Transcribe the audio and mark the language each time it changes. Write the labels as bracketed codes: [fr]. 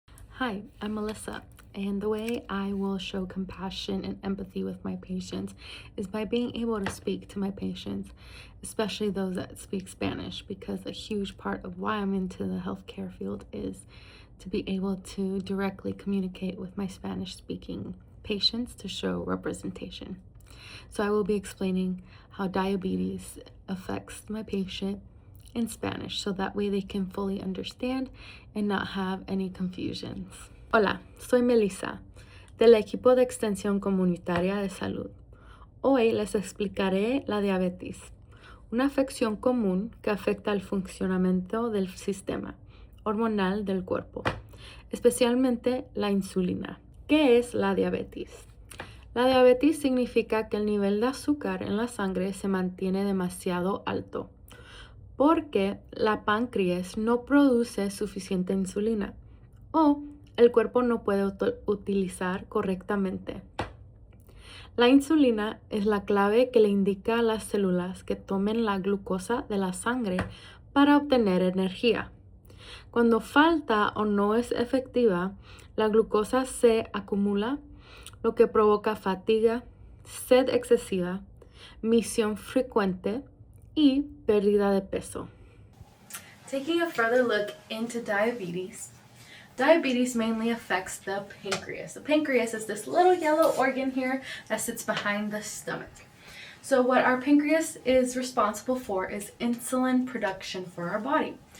[en] Hi, I'm Melissa, and the way I will show compassion and empathy with my patients is by being able to speak to my patients, especially those that speak Spanish, because a huge part of why I'm into the healthcare field is to be able to directly communicate with my Spanish-speaking patients to show representation. So I will be explaining how diabetes affects my patient in Spanish, so that way they can fully understand and not have any confusions. [es] Hola, soy Melissa, del equipo de extensión comunitaria de salud. Hoy les explicaré la diabetes, una afección común que afecta el funcionamiento del sistema hormonal del cuerpo, especialmente la insulina. ¿Qué es la diabetes? La diabetes significa que el nivel de azúcar en la sangre se mantiene demasiado alto, porque la páncreas no produce suficiente insulina o el cuerpo no puede utilizar correctamente. La insulina es la clave que le indica a las células que tomen la glucosa de la sangre para obtener energía. Cuando falta o no es efectiva, la glucosa se acumula, lo que provoca fatiga, sed excesiva, misión frecuente y pérdida de peso. [en] Taking a further look into diabetes, diabetes mainly affects the pancreas. The pancreas is this little yellow organ here that sits behind the stomach. So what our pancreas is responsible for is insulin production for our body.